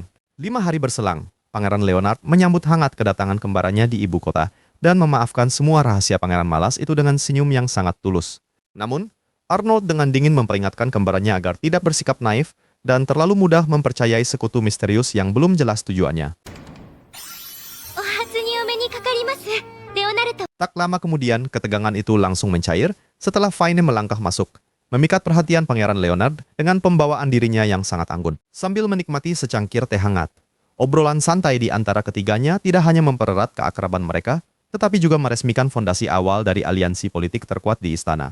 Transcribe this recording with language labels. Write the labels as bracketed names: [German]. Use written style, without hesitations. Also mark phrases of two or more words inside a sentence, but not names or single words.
[Indonesian] 5 hari berselang, Pangeran Leonard menyambut hangat kedatangan kembarannya di ibu kota dan memaafkan semua rahasia pangeran malas itu dengan senyum yang sangat tulus. Namun, Arnold dengan dingin memperingatkan kembarannya agar tidak bersikap naif dan terlalu mudah mempercayai sekutu misterius yang belum jelas tujuannya. [Japanese] お初にお目にかかります、レオナルド。 [Indonesian] Tak lama kemudian, ketegangan itu langsung mencair setelah Fine melangkah masuk, memikat perhatian Pangeran Leonard dengan pembawaan dirinya yang sangat anggun. Sambil menikmati secangkir teh hangat, obrolan santai di antara ketiganya tidak hanya mempererat keakraban mereka, tetapi juga meresmikan fondasi awal dari aliansi politik terkuat di istana.